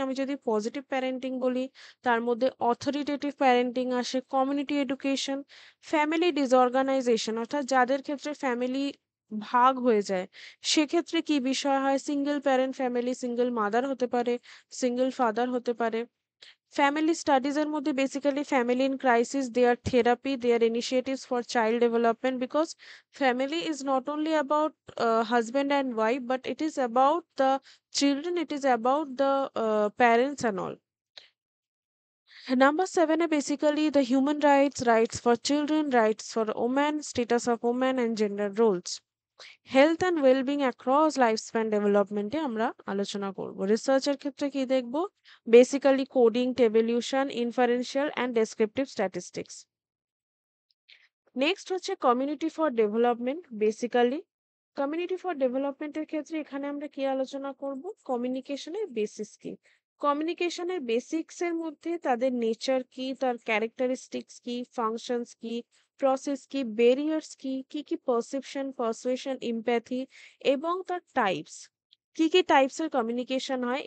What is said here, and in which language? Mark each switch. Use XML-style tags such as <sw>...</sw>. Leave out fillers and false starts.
<bn>আমি যদি positive parenting বলি তার মধ্যে অথরিটেটিভ প্যারেন্টিং আসে, কমিউনিটি এডুকেশন, ফ্যামিলি ডিসঅর্গানাইজেশন অর্থাৎ যাদের ক্ষেত্রে ফ্যামিলি ভাগ হয়ে যায় সেক্ষেত্রে কি বিষয় হয়, single parent family, single mother হতে পারে, সিঙ্গেল ফাদার হতে পারে।</bn> <en>family studies</en> <bn>এর মধ্যে</bn> <en>Basically family in crisis, their therapy, their initiatives for child development, because family is not only about husband and wife but it is about the children, it is about the parents and all. Number 7 is basically the human rights, rights for children, rights for women, status of women and gender roles, health and wellbeing across lifespan</en> <bn>ডেভেলপমেন্টে আমরা আলোচনা করব। রিসার্চের ক্ষেত্রে কি দেখব, basically coding, টেবিলিউশন, inferential and descriptive statistics. Next হচ্ছে community for development. Basically community for ডেভেলপমেন্টের ক্ষেত্রে এখানে আমরা কি আলোচনা করব, কমিউনিকেশনের বেসিস কি, কমিউনিকেশনের বেসিক্স এর মধ্যে তাদের নেচার কি, তার ক্যারেক্টারিস্টিক্স কি, ফাংশনস কি, প্রসেস কি, ব্যারিয়ার্স কি, কি কি পারসেপশন, পারসুয়েশন, ইমপ্যাথি এবং তার টাইপস, কি কি টাইপসের কমিউনিকেশন হয়।</bn>